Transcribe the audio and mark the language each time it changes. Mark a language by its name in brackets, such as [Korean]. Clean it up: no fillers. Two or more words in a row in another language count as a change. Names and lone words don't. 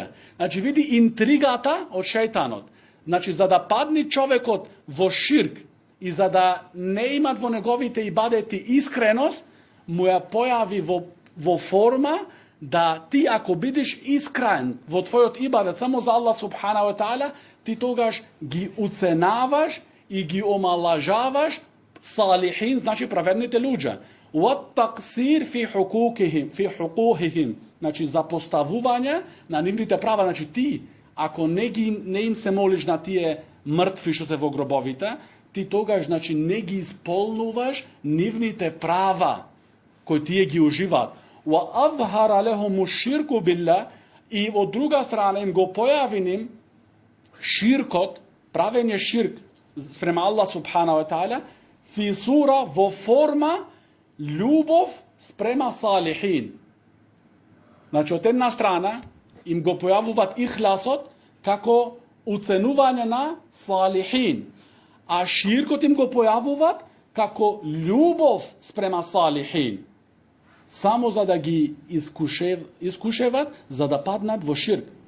[Macedonian] Значи, види интригата од шејтанот. Значи, за да падне човекот во ширк и за да не имат во неговите ибадети искреност, му ја појави во форма да ти, ако бидеш искрен во твојот ибадет само за Аллах [Arabic] سبحانه وتعالى, [Macedonian] ти тогаш ги уценаваш и ги омалажаваш салихин, значи праведните луѓе. [Arabic] وَالتَّقْصِيرِ فِي حُقُوقِهِمْ, [Macedonian] значи за поставување на нивните права. Значи ти, ако не им се молиш на тие мртви што се во гробовите, ти тогаш значи не ги исполнуваш нивните права кои тие ги уживаат. [Arabic] وَأَظْهَرَ لَهُمُ الشِّرْكُ بِاللَّهِ, [Macedonian] и од друга страна им го појави ним ширкот, правење ширк спрема Аллах [Arabic] سبحانه وتعالى, في صورة, [Macedonian] во форма љубов спрема салихин. Значи, од една страна им го појавуваат ихласот како уценување на салихин, а ширкот им го појавуваат како љубов спрема салихин, само за да ги искушеват, за да паднат во ширк.